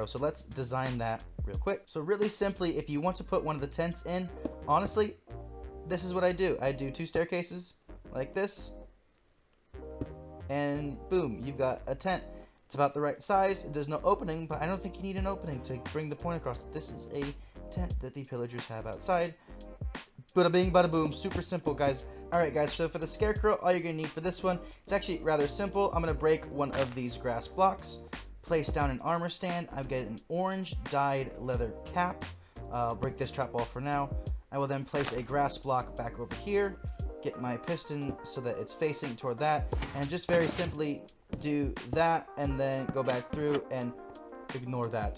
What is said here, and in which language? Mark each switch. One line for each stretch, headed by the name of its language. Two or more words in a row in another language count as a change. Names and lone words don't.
English: So let's design that real quick. So really simply, if you want to put one of the tents in, honestly, this is what I do. I do two staircases like this, and boom, you've got a tent. It's about the right size. It does no opening, but I don't think you need an opening to bring the point across. This is a tent that the pillagers have outside. Bada bing, bada boom. Super simple, guys. Alright, guys, so for the scarecrow, all you're going to need for this one, it's actually rather simple. I'm going to break one of these grass blocks, place down an armor stand. I've got an orange dyed leather cap. Break this trap wall for now. I will then place a grass block back over here, get my piston so that it's facing toward that, and just very simply do that, and then go back through and ignore that.